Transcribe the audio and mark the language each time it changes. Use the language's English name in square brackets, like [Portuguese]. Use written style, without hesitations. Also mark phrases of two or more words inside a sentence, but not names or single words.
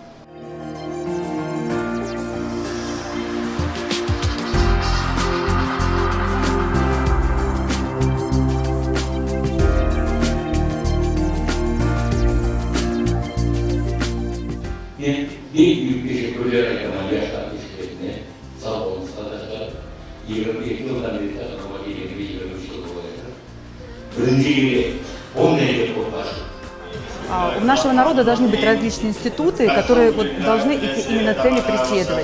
[Gagauz] Bir büyük teşekkürler yapan yaşlar işlerine sağ olun arkadaşlar. 22 yıldan beri takıma geleni bir 23 yıl olacak. Birinci yılı 10 derece toplaştık. [Russian] У нашего народа должны быть различные институты, которые должны эти именно цели преследовать.